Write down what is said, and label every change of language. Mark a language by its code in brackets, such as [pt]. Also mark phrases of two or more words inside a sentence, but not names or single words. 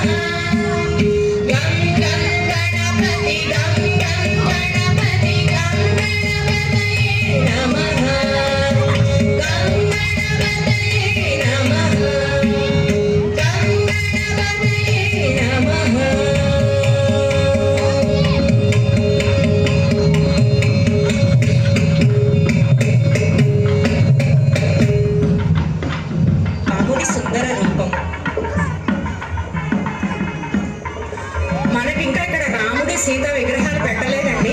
[sa] गं गं गणपति गं गं गणपति गं गणपतये नमः। गं गणपतये नमः। गं गणपतये नमः। [te] రాముడి సుందర రూపం. మనకి ఇంకా ఇక్కడ రాముడి సీత విగ్రహాలు పెట్టలేదండి.